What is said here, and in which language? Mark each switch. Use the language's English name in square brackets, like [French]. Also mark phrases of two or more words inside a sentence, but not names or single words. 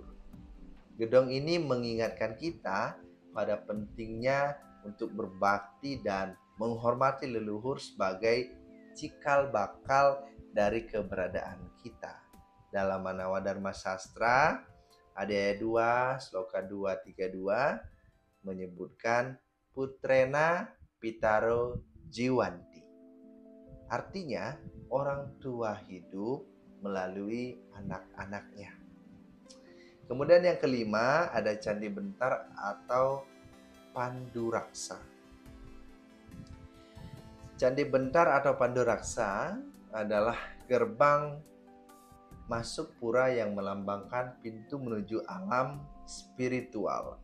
[Indonesian] Gedong ini mengingatkan kita pada pentingnya untuk berbakti dan menghormati leluhur sebagai cikal bakal dari keberadaan kita. Dalam Manawa Dharma Sastra, Adhyaya 2, Sloka 232 menyebutkan [Sanskrit] putrena pitaro jiwanti. [Indonesian] Artinya, orang tua hidup melalui anak-anaknya. Kemudian yang kelima ada Candi Bentar atau Panduraksa. Candi Bentar atau Panduraksa adalah gerbang masuk pura yang melambangkan pintu menuju alam spiritual.